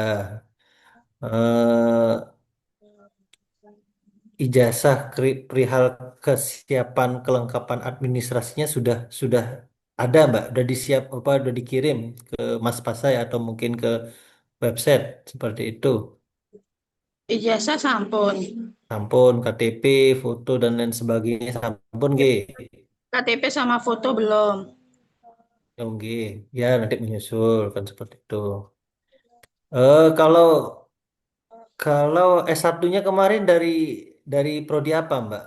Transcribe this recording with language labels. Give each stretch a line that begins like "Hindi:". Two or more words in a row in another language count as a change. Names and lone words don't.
Indonesian: Eh, ijazah perihal kesiapan kelengkapan administrasinya sudah ada, Mbak. Udah disiap apa? Udah dikirim ke Mas Pasai atau mungkin ke website seperti itu. Ijazah sampun. Sampun, KTP, foto dan lain sebagainya. Sampun, G. KTP sama foto belum. Oh, G. Ya, nanti menyusul kan seperti itu. Kalau kalau S1-nya kemarin dari prodi apa, Mbak?